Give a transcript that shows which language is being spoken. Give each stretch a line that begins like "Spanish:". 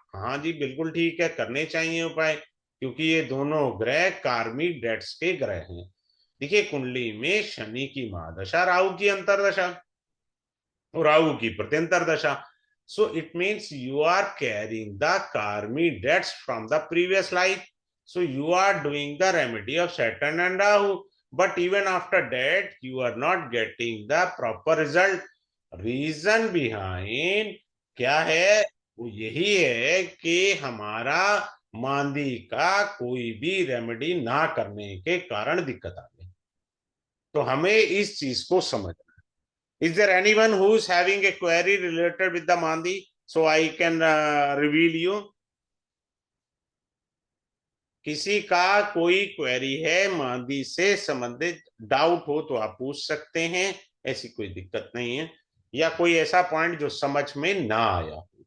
Hindi: हाँ जी बिल्कुल ठीक है, करने चाहिए उपाय, क्योंकि ये दोनों ग्रह कार्मिक डेट्स के ग्रह हैं। देखिए कुंडली में शनि की महादशा, राहु की अंतरदशा, और राहु की प्रत्यंतर दशा।
English: So it means you are carrying the karmic debts from the previous life. So you are doing the remedy of Saturn and Rahu, but even after that you are not getting the proper result. Reason behind
Hindi: क्या है, वो यही है कि हमारा मांदी का कोई भी रेमेडी ना करने के कारण दिक्कत आ गई। तो हमें इस चीज को समझना।
English: Is there anyone who is having a query related with the mandi, so I can reveal you?
Hindi: किसी का कोई क्वेरी है मांदी से संबंधित, डाउट हो तो आप पूछ सकते हैं, ऐसी कोई दिक्कत नहीं है। या कोई ऐसा पॉइंट जो समझ में ना आया।